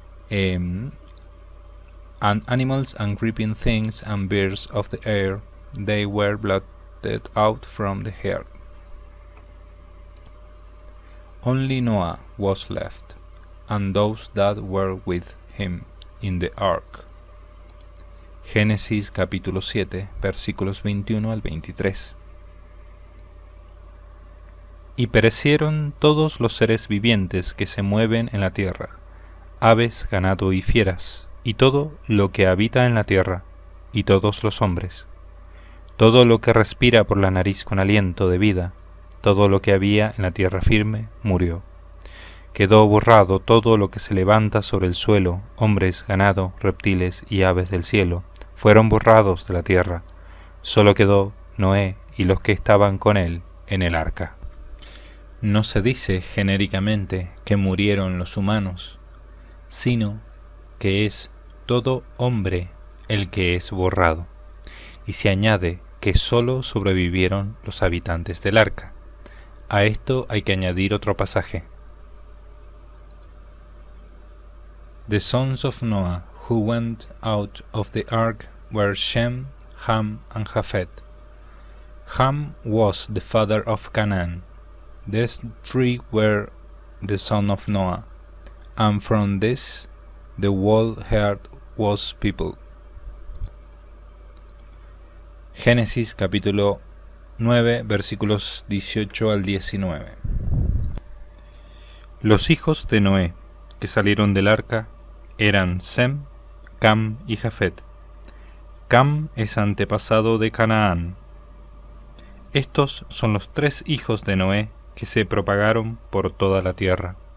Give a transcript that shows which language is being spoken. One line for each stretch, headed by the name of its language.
English: And animals and creeping things and birds of the air, they were blotted out from the earth. Only Noah was left, and those that were with him in the ark.
Spanish: Génesis capítulo 7, versículos 21 al 23. Y perecieron todos los seres vivientes que se mueven en la tierra, aves, ganado y fieras, y todo lo que habita en la tierra, y todos los hombres. Todo lo que respira por la nariz con aliento de vida, todo lo que había en la tierra firme, murió. Quedó borrado todo lo que se levanta sobre el suelo, hombres, ganado, reptiles y aves del cielo, fueron borrados de la tierra. Solo quedó Noé y los que estaban con él en el arca. No se dice genéricamente que murieron los humanos, sino que es todo hombre el que es borrado. Y se añade que sólo sobrevivieron los habitantes del arca. A esto hay que añadir otro pasaje.
English: The sons of Noah who went out of the ark were Shem, Ham, and Japheth. Ham was the father of Canaan. These three were the sons of Noah, and from this the whole earth was people.
Spanish: Génesis capítulo 9 versículos 18 al 19. Los hijos de Noé que salieron del arca eran Sem, Cam y Jafet. Cam es antepasado de Canaán. Estos son los 3 hijos de Noé que se propagaron por toda la tierra.